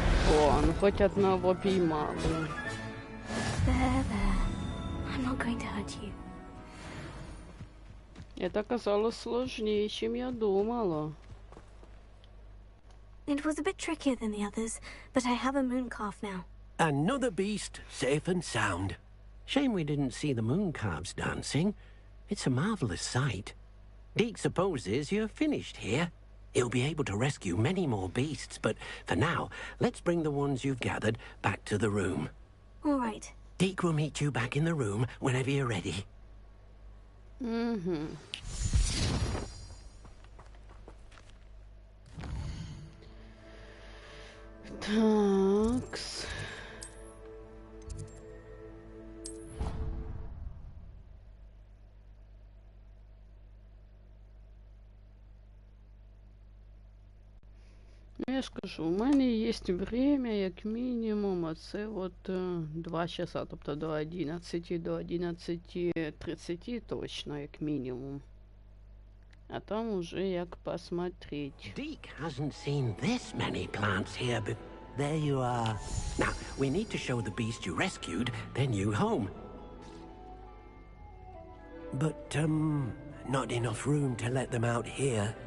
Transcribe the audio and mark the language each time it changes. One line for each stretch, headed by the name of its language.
Russian: О, ну хоть одного поймала.
English: There. I'm not going to hurt you.
Russian: Это оказалось сложнее, чем я думала.
English: It was a bit trickier than the others, but I have a moon calf now. Another beast, safe and sound. Shame we didn't see the moon calves dancing. It's a marvelous sight. Deke supposes you're finished here. He'll be able to rescue many more beasts, but for now, let's bring the ones you've gathered back to the room. All right. Deke will meet you back in the room whenever you're ready.
Russian: Так. Такс.
Ukrainian: Я ж кажу, у мене є время, як мінімум, а це от 2 часа, тобто до 11, до 11:30 точно, як мінімум.
Russian: А там уже як посмотреть.
English: Deke hasn't seen this many plants here, but there you are. Now, we need to show the beast you rescued their new home. But, not enough room to let them out here.